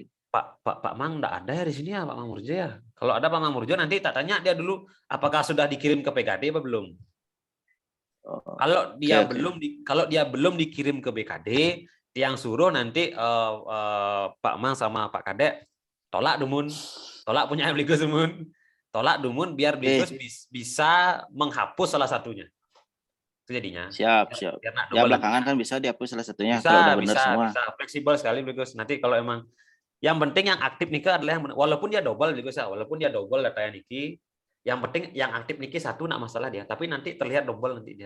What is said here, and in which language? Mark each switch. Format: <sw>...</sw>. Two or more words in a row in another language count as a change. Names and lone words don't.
<id>Pak Mang enggak ada ya di sini ya Pak Mang Murjo ya. Kalau ada Pak Mang Murjo nanti tak tanya dia dulu apakah sudah dikirim ke PKD apa belum. Kalau dia belum dikirim ke BKD, yang suruh nanti Pak Mang sama Pak Kadek tolak punya Bligos dumun.</id> <ban>Tolak dumun</ban> <id>biar Bligos bisa menghapus salah satunya. Itu jadinya. Siap. Ya belakangan kan bisa dihapus salah satunya kalau udah benar semua. Bisa fleksibel sekali Bligos. Nanti kalau emang yang penting yang aktif Niki adalah walaupun dia double Bligos ya, walaupun dia double datanya Niki, yang penting yang aktif Niki satu enggak masalah dia, tapi nanti terlihat double nanti dia.</id>